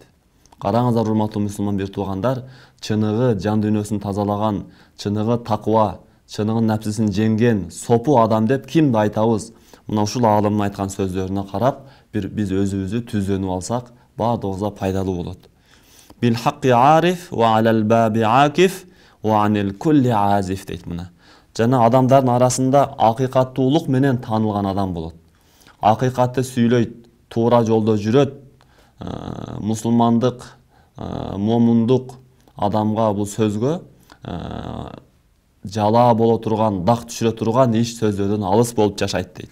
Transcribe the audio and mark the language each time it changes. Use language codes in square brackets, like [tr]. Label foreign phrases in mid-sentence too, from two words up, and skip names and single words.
[ky] Караңыздар, урматтуу мусулман бир туугандар, чыныгы жан дүйнөсүн тазалаган, чыныгы таква, чыныгы напсисин жеңген сопу адам деп кимди айтабыз? Мына ушул аалымдын айткан сөздөрүнө карап, биз өзүбүздү түзөнүп алсак, баардыгыбызга пайдалуу болот. [ar] بالحق عارف وعلى الباب عاكف وعن الكل عازف [ky] дейт мына. Жана адамдардын арасында акыйкаттуулук менен таанылган адам болот. Акыйкатты сүйлөйт, туура жолдо жүрөт, мусулмандык, момундук адамга бул сөзгө жалаа боло турган, дак түшүрө турган иш сөздөрдөн алыс болуп жашайт дейт.